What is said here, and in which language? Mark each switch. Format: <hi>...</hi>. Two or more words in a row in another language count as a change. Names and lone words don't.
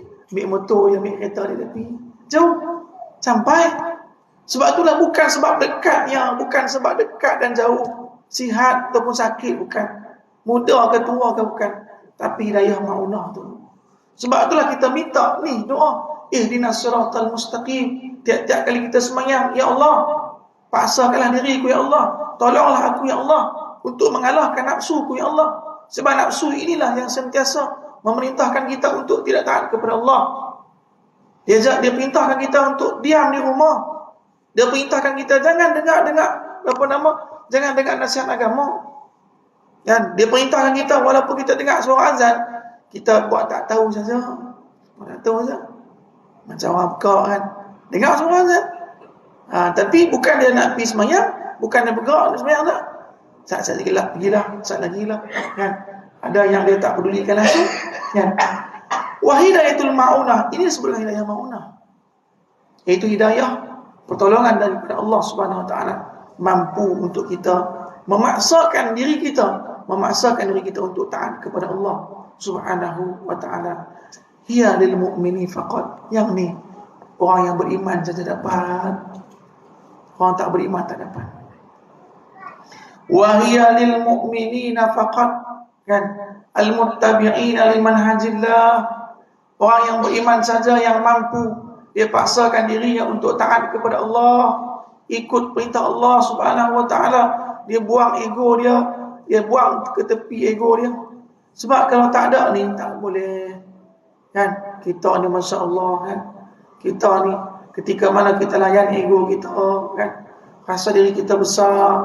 <ms>Ambil motor, dia ambil kereta, dia pergi. Jauh. Sampai. Sebab itulah bukan sebab dekatnya, bukan sebab dekat dan jauh, sihat ataupun sakit, bukan. Muda ke tua ke bukan. Tapi hidayah ma'unah tu. Sebab itulah kita minta ni doa,</ms> <ar>اهدنا الصراط المستقيم.</ar> <ms>Tiap-tiap kali kita sembahyang, ya Allah, paksakanlah diriku ya Allah, tolonglah aku ya Allah untuk mengalahkan nafsuku ya Allah. Sebab nafsu inilah yang sentiasa memerintahkan kita untuk tidak taat kepada Allah. Dia perintahkan kita untuk diam di rumah. Dia perintahkan kita jangan dengar jangan dengar nasihat agama. Dan dia perintahkan kita walaupun kita dengar suara azan, kita buat tak tahu saja. Macam orang pekak kan. Dengar suara azan. Tapi bukan dia nak pergi semayang, bukan dia bergerak nak semayang tak. Saat lagi lah, pergilah, saat lagi lah. Kan? Ada yang dia tak pedulikan langsung. Kan?</ms> <ar>وهداية المعونة.</ar> <ms>Ini disebutkan hidayah ma'unah. Iaitu hidayah pertolongan daripada Allah</ms> <ar>سبحانه وتعالى,</ar> <ms>mampu untuk kita memaksakan diri kita untuk taat kepada Allah</ms> <ar>سبحانه وتعالى. هي للمؤمنين فقط.</ar> <ms>Yang ni orang yang beriman saja dapat. Orang tak beriman tak dapat.</ms> <ar>وهي للمؤمنين فقط.</ar> <ms>Kan?</ms> <ar>المتبعين لمنهج الله.</ar> <ms>Orang yang beriman saja yang mampu. Dia paksakan dirinya untuk taat kepada Allah, ikut perintah Allah</ms> <ar>سبحانه وتعالى,</ar> <ms>dia buang ego dia buang ke tepi ego dia. Sebab kalau tak ada ni, tak boleh. Kan? Kita ni</ms> <ar>ما شاء الله</ar> <ms>kan. Kita ni, ketika mana kita layan ego kita kan, rasa diri kita besar.</ms>